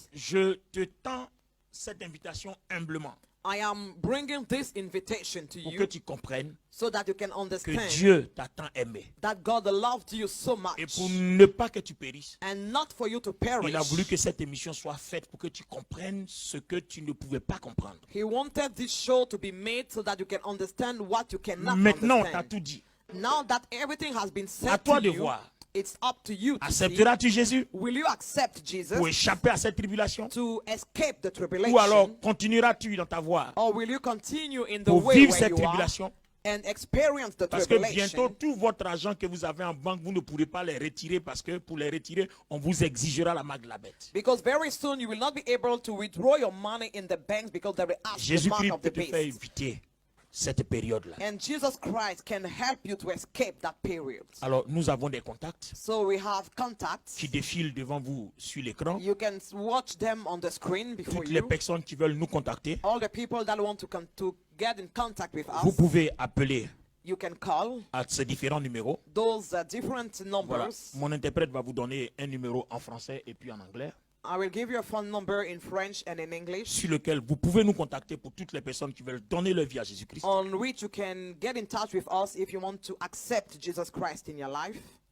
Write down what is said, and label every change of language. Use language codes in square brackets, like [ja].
[fr] Je te tends cette invitation humblement [en] I am bringing this invitation to [fr] pour que [en] you [fr] tu comprennes [en] so that you can [fr] que [en] understand [fr] Dieu t'a tant aimé. [en] that God loved you so [fr] Et [en] much [fr] pour ne pas que tu périsses, [en] and not for you to [fr] il a [en] perish. [fr] voulu que cette émission soit faite pour que tu comprennes ce que tu ne pouvais pas comprendre. [en] He wanted this show to be made so that you can understand what you cannot [fr] Maintenant, on t'a [en] understand. [fr] tout dit. [en] Now that everything has been [fr] À [en] said [fr] toi de [en] you, [fr] voir. [en] it's up to you to see. [fr] Accepteras-tu Jésus [en] Will you accept Jesus [fr] pour échapper à cette tribulation? [en] to escape the [fr] Ou [en] tribulation? [fr] alors continueras-tu dans ta voie [en] Or will you continue in the [fr] pour [en] way [fr] vivre [en] where [fr] cette [en] you are [fr] tribulation? [en] and experience the [fr] Parce que bientôt, [en] tribulation? [fr] tout votre argent que vous avez en banque, vous ne pourrez pas les retirer parce que pour les retirer, on vous exigera la marque de la bête. [en] Because very soon you will not be able to withdraw your money in the banks because they will ask the mark [fr] Jésus-Christ [en] of [fr] peut [en] the [fr] te faire [en] beast. [fr] éviter cette période-là. [en] And Jesus Christ can help you to escape that period. [fr] Alors, nous avons des contacts [en] So we have contacts. [fr] qui défilent devant vous sur l'écran. [en] You can watch them on the screen before [fr] Toutes les [en] you. [fr] personnes qui veulent nous contacter, [en] All the people that want to get in contact with [fr] vous pouvez appeler [en] you can call [fr] à ces différents numéros. [en] those different [fr] Voilà. [en] numbers. [fr] Mon interprète va vous donner un numéro en français et puis en anglais, [en] I will give you a phone number in French and in English [fr] sur lequel vous pouvez nous contacter pour toutes les personnes qui veulent donner leur vie à Jésus-Christ. [en] on which you can get in touch with us if you want to accept Jesus Christ in your life.